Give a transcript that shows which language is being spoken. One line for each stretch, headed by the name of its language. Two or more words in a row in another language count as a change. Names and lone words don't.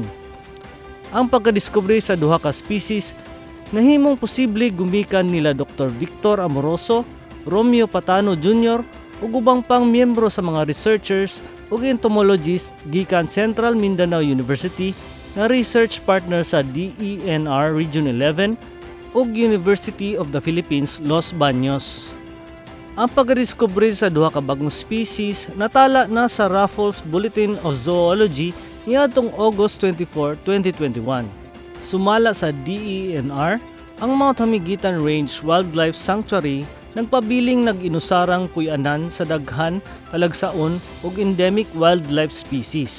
Cebuano: Ang pagkadiskubre sa duha ka species nahimong posible gumikan nila Dr. Victor Amoroso, Romeo Patano Jr. ug ubang pang miyembro sa mga researchers ug entomologists gikan Central Mindanao University nga
English: research partner
Cebuano: sa DENR Region 11 ug University of the Philippines Los Baños. Ang pagdiskubre sa duha ka bagong species natala na sa Raffles Bulletin of Zoology niadtong August 24, 2021. Sumala sa DENR, ang Mount Hamiguitan Range Wildlife Sanctuary nagpabiling nag-inusarang puy-anan sa daghan, talagsaon ug
English: endemic wildlife species.